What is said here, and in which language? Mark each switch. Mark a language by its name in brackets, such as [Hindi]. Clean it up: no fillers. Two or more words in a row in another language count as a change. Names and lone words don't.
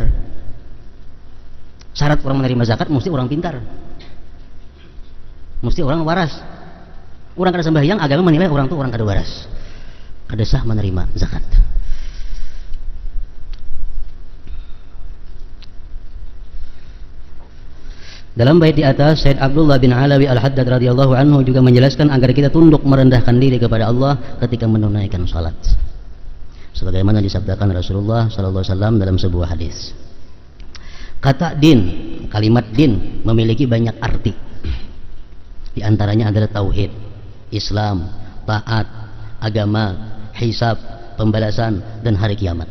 [Indonesian] Syarat orang menerima zakat mesti orang pintar, mesti orang waras. [Banjar] Orang kada sembahyang, agama menilai orang itu orang kada waras, kada sah menerima zakat. [Indonesian] Dalam bait di atas, Sayyid Abdullah bin Alawi Al-Haddad [Arabic] رضي الله عنه [Indonesian] juga menjelaskan agar kita tunduk merendahkan diri kepada Allah ketika menunaikan salat. Sebagaimana disabdakan Rasulullah [Arabic] صلى الله عليه وسلم [Indonesian] dalam sebuah hadis. Kata din, kalimat din memiliki banyak arti. Di antaranya adalah tauhid, Islam, taat, agama, hisab, pembalasan, dan hari kiamat.